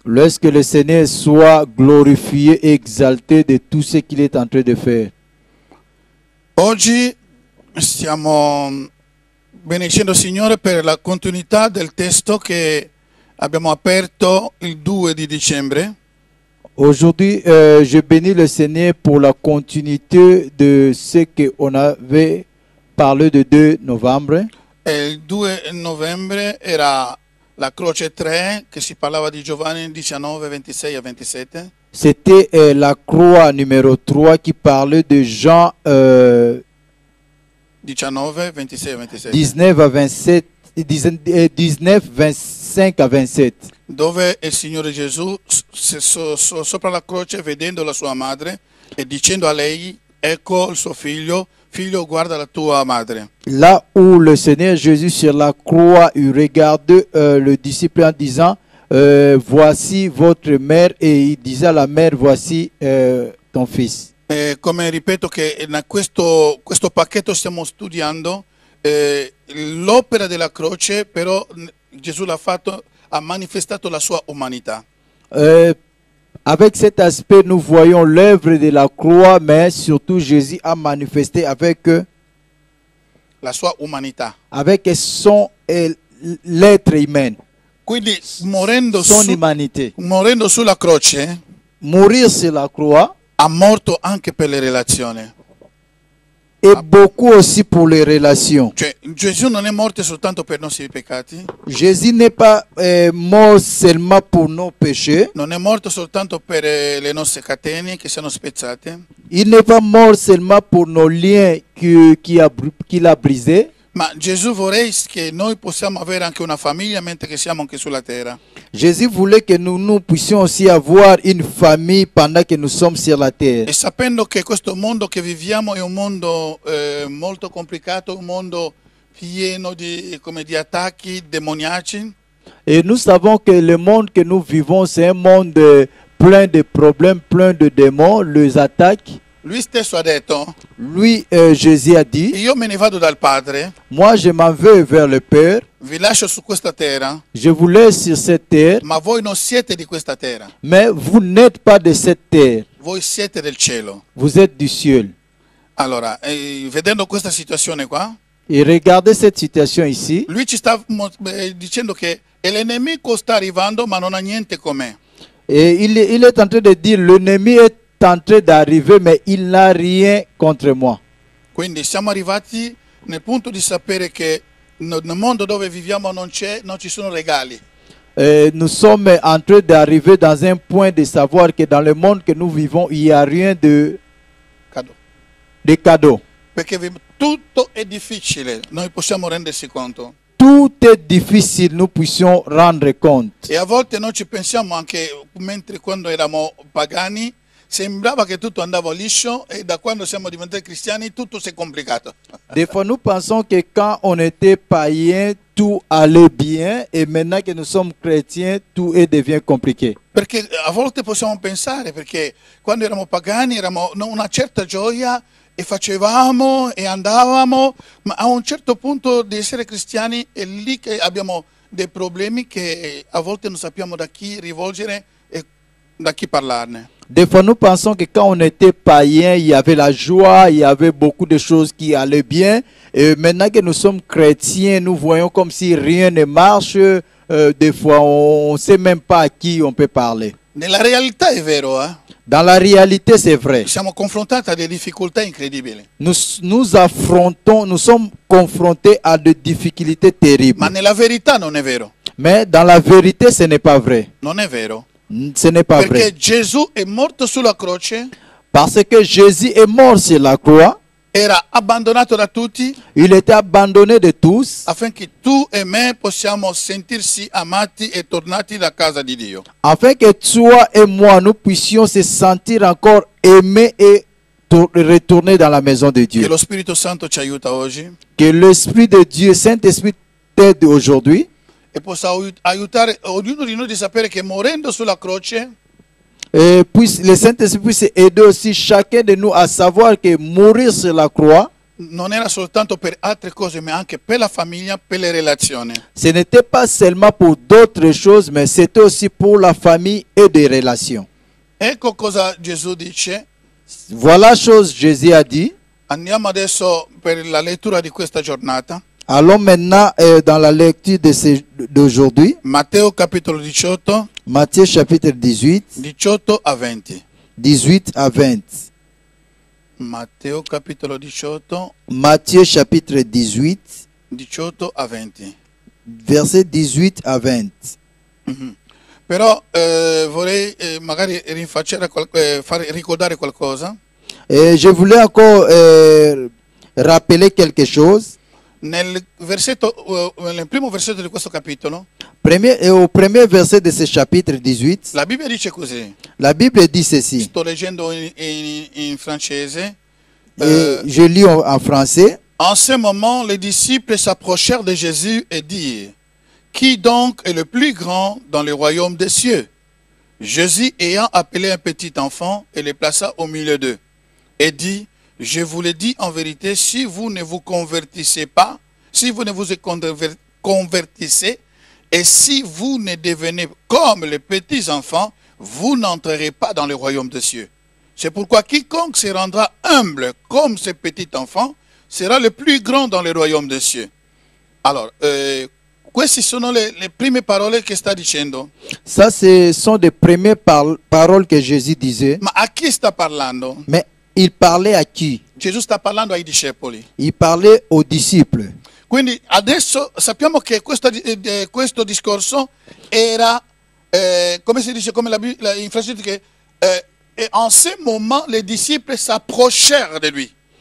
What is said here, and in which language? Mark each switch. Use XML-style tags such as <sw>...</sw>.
<fr>Laisse que le Seigneur soit glorifié et exalté de tout ce qu'il est en train de faire.</fr> <it>Oggi stiamo benedicendo il Signore per la continuità del testo che abbiamo aperto il 2 di dicembre.</it> <fr>Aujourd'hui, je bénis le Seigneur pour la continuité de ce qu'on avait parlé le 2 novembre.</fr> <it>E il 2 novembre era la croce 3 che si parlava di Giovanni 19, 26 a 27.</it> <fr>C'était la croix numéro 3 qui parlait de Jean</fr> <it>19, 26 a 27.</it> <fr>19 à 27, 19, 25 à 27.</fr> <it>Dove il Signore Gesù sopra la croce, vedendo la sua madre e dicendo a lei: ecco il suo figlio, figlio guarda la tua madre.</it> <fr>Là où le Seigneur Jésus sur la croix, il regarde le disciple en disant voici votre mère, et il disait à la mère voici ton fils.</fr> <it>Come ripeto che in questo pacchetto stiamo studiando l'opera della croce, però Gesù l'ha fatto, ha manifestato la sua umanità.</it> <fr>Avec cet aspect, nous voyons l'œuvre de la croix, mais surtout Jésus a manifesté avec</fr> <it>la sua umanità.</it> <fr>Avec son l'être humain.</fr> <it>Quindi morendo,</it> <fr>son humanité.</fr> <it>Morendo sulla croce,</it> <fr>mourir sur la croix,</fr> <it>ha morto anche per le relazioni.</it> <fr>Et beaucoup aussi pour les relations.</fr> <it>Cioè, Gesù non è morto soltanto per i nostri peccati.</it> <fr>Jésus n'est pas mort seulement pour nos péchés.</fr> <it>Non è morto soltanto per le nostre catene che sono spezzate.</it> <fr>Il n'est pas mort seulement pour nos liens qu'il a brisés.</fr> <it>Ma Gesù vorrei che noi possiamo avere anche una famiglia mentre che siamo anche sulla terra.</it> <fr>Jésus voulait que nous puissions aussi avoir une famille pendant que nous sommes sur la terre.</fr> <it>E sapendo che questo mondo che viviamo è un mondo molto complicato, un mondo pieno di attacchi demoniaci.</it> <fr>Et nous savons que le monde que nous vivons, c'est un monde plein de problèmes, plein de démons, les attaques.</fr> <it>Lui stesso ha detto,</it> <fr>lui, Jésus a dit,</fr> <it>io me ne vado dal Padre,</it> <fr>moi je m'en vais vers le Père,</fr> <it>vi lascio su questa terra,</it> <fr>je vous laisse sur cette terre,</fr> <it>ma voi non siete di questa terra.</it> <fr>Mais vous n'êtes pas de cette terre.</fr> <it>Voi siete del cielo.</it> <fr>Vous êtes du ciel.</fr> <it>Allora, vedendo questa situazione qua,</it> <fr>et regardez cette situation ici,</fr> <it>lui ci sta dicendo che l'ennemico sta arrivando ma non ha niente con me.</it> <fr>Et il est en train de dire, l'ennemi est en train d'arriver, mais il n'a rien contre moi.</fr> <it>Quindi siamo arrivati nel punto di sapere che nel mondo dove viviamo non ci sono regali.</it> <fr>Nous sommes en train d'arriver dans un point de savoir que dans le monde que nous vivons, il n'y a rien de cadeaux.</fr> <it>Perché tutto è difficile, noi possiamo rendersi conto.</it> <fr>Tout est difficile, nous puissions rendre compte.</fr> <it>E a volte noi ci pensiamo anche, mentre quando eravamo pagani, sembrava che tutto andava liscio, e da quando siamo diventati cristiani tutto si è complicato.</it> <fr>Des fois nous pensons que quand on était païen, tout allait bien, et maintenant que nous sommes chrétiens, tout devient compliqué.</fr> <it>Perché a volte possiamo pensare, perché quando eravamo pagani eravamo una certa gioia e facevamo e andavamo, ma a un certo punto di essere cristiani è lì che abbiamo dei problemi che a volte non sappiamo da chi rivolgere e da chi parlarne.</it> <fr>Des fois, nous pensons que quand on était païen, il y avait la joie, il y avait beaucoup de choses qui allaient bien. Et maintenant que nous sommes chrétiens, nous voyons comme si rien ne marche. Des fois, on ne sait même pas à qui on peut parler.</fr> <it>Nella realtà è vero,</it> <fr>Dans la réalité, c'est vrai.</fr> <it>Siamo confrontati a delle difficoltà incredibili.</it> <fr>Nous sommes confrontés à des difficultés terribles.</fr> <it>Ma nella verità non è vero.</it> <fr>Mais dans la vérité, ce n'est pas vrai.</fr> <it>Non è vero.</it> <fr>Ce n'est pas</fr> <it>Perché</it> <fr>vrai.</fr> <it>Gesù è morto sulla croce.</it> <fr>Parce que Jésus est mort sur la croix.</fr> <it>Era abbandonato da tutti.</it> <fr>Il était abandonné de tous.</fr> <it>Affinché tu e me possiamo sentirsi amati e tornati da casa di Dio.</it> <fr>Afin que toi et moi, nous puissions se sentir encore aimés et retourner dans la maison de Dieu.</fr> <it>Che lo Spirito Santo ci aiuta oggi.</it> <fr>Que l'Esprit de Dieu, Saint-Esprit, t'aide aujourd'hui.</fr> <it>E possa aiutare ognuno di noi di sapere che morendo sulla croce,</it> <fr>et puis le Saint-Esprit puisse aider aussi chacun de nous à savoir que mourir sur la croix,</fr> <it>non era soltanto per altre cose, ma anche per la famiglia, per le relazioni.</it> <fr>Ce n'était pas seulement pour d'autres choses, mais c'était aussi pour la famille et des relations.</fr> <it>Ecco cosa Gesù dice.</it> <fr>Voilà chose Jésus a dit.</fr> <it>Andiamo adesso per la lettura di questa giornata.</it> <fr>Allons maintenant dans la lecture d'aujourd'hui.</fr> <it>Matteo capitolo 18,</it> <fr>Matthieu chapitre 18,</fr> <it>18 a 20.</it> <fr>18 à 20.</fr> <it>Matteo capitolo 18,</it> <fr>Matthieu chapitre 18,</fr> <it>18 a 20.</it> <fr>verset 18 à 20.</fr> <it>Però vorrei magari rinfacciare fare ricordare qualcosa.</it> <fr>Et je voulais encore rappeler quelque chose.</fr> <it>Nel primo versetto di questo capitolo,</it> <fr>Au premier verset de ce chapitre 18,</fr> <it>la Bibbia dice così.</it> <fr>la Bible dit ceci.</fr> <it>Sto leggendo in francese.</it> <fr>Et je lis en français. En ce moment, les disciples s'approchèrent de Jésus et dirent: Qui donc est le plus grand dans le royaume des cieux? Jésus ayant appelé un petit enfant et le plaça au milieu d'eux, et dit: Je vous le dis en vérité, si vous ne vous convertissez pas, si vous ne vous convertissez, et si vous ne devenez comme les petits enfants, vous n'entrerez pas dans le royaume des cieux. C'est pourquoi quiconque se rendra humble comme ce petit enfant sera le plus grand dans le royaume des cieux.</fr> <it>Alors, queste sono le prime parole che sta dicendo.</it> <fr>Ça, ce sont des premières paroles que Jésus disait.</fr> <it>Ma a chi sta parlando?</it> <fr>Mais il parlait à qui?</fr> <it>Gesù sta parlando ai discepoli.</it> <fr>Il parlait aux disciples.</fr> <it>Quindi adesso sappiamo che questo discorso era, come si dice, come in francese, che</it> <fr>et en ce moment les disciples s'approchèrent de lui.</fr>